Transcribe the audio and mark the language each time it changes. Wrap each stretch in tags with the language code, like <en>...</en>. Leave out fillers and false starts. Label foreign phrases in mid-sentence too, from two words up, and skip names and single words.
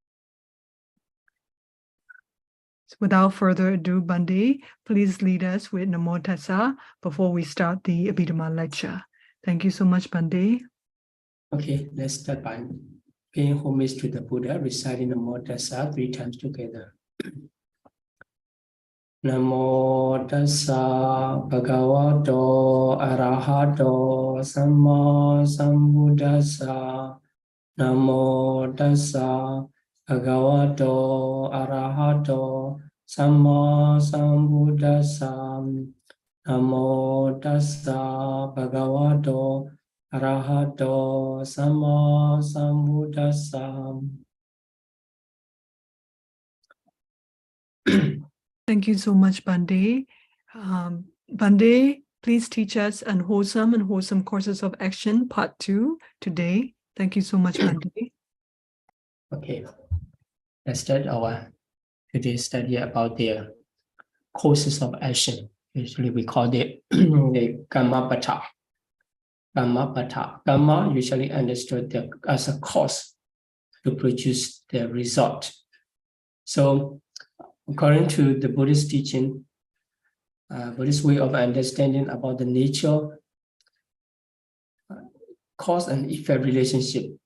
<en>Without further ado, Bhante, please lead us with Namo Tassa before we start the Abhidhamma lecture. Thank you so much, Bhante. Okay, let's start by paying homage to the Buddha, reciting Namo Tassa 3 times together.</en> <pi>Namo Tassa Bhagavato Arahato Samma Sambuddhassa. Namo Tassa Bhagavato Arahato Samma Sambuddhassa. Namo Tassa Bhagavato Arahato Samma Sambuddhassa.</pi> <en>Thank you so much, Bhante. Bhante, please teach us Unwholesome and Wholesome courses of action, part 2 today. Thank you so much, Bhante. Okay, let's start our today's study about the courses of action. Usually we call it the Kamma-pata. Kamma-pata. Kamma usually understood as a cause to produce the result. So according to the Buddhist teaching, Buddhist way of understanding about the nature, cause and effect relationship.</en>